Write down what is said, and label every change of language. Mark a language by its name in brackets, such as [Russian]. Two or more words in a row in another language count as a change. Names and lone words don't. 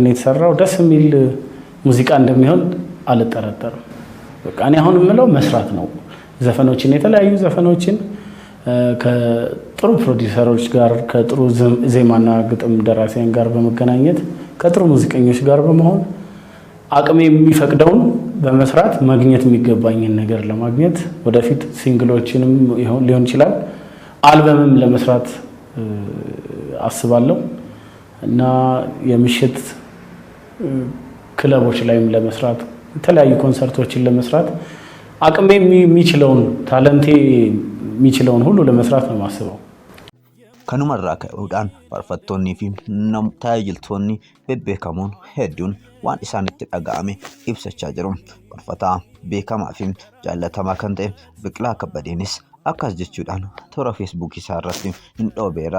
[Amharic] ነው የተሰራው። ደስ የሚል ሙዚቃ እንደሚሆን አልጠረጠርም። በቃ እኔ አሁን የምለው መስራት ነው። ዘፈኖችን የተለያዩ ዘፈኖችን ከጥሩ ፕሮዲውሰሮች ጋር ከጥሩ ዜማና ግጥም ደራሲያን ጋር በመገናኘት ከጥሩ ሙዚቀኞች ጋር በመሆን አቅሜ የሚፈቅደውን በመስራት ማግኘት የሚገባኝን ነገር ለማግኘት ወደፊት ሲንግሎችንም ሊሆን ይችላል አልበምም ለመስራት አስባለሁ እና የምሽት ክለቦች ላይም ለመስራት የተለያዩ ኮንሰርቶችን ለመስራት አቅሜ የሚችለውን ታለንቴ የሚችለውን ሁሉ ለመስራት ነው ማስበው። [Oromo] kanumarraa ka'uudhaan faarfattoonnii fi tajaajiltoonni bebbeekamoon hedduun waan isaanitti dhaga'ame ibsachaa jiru. Faarfataa beekamaa fi jaallatamaa kan ta'e Biqilaa Kabbadeenis akkas jechuudhaan toora feesbuukii isaa irratti hin dhoobeera.